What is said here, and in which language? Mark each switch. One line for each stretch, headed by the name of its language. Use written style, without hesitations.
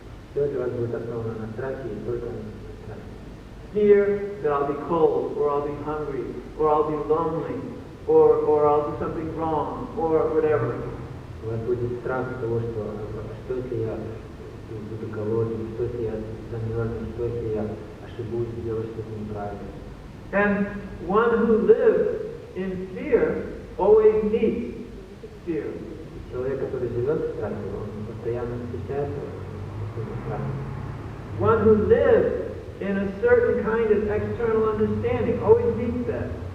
Russian: Все для вас будет основано на страхе и только на страхе.
English: Fear that I'll be cold, or I'll be hungry, or I'll be lonely, or I'll do something wrong, or whatever.
Russian: У вас будет страх того, что если я буду голодным, что если я замерзну, что если я ошибусь, сделаю что-то неправильно.
English: And one who lives in fear always meets fear.
Russian: Человек, который живет в страхе, он постоянно встречается с этим страхом.
English: One who lives in a certain kind of external understanding always meets that.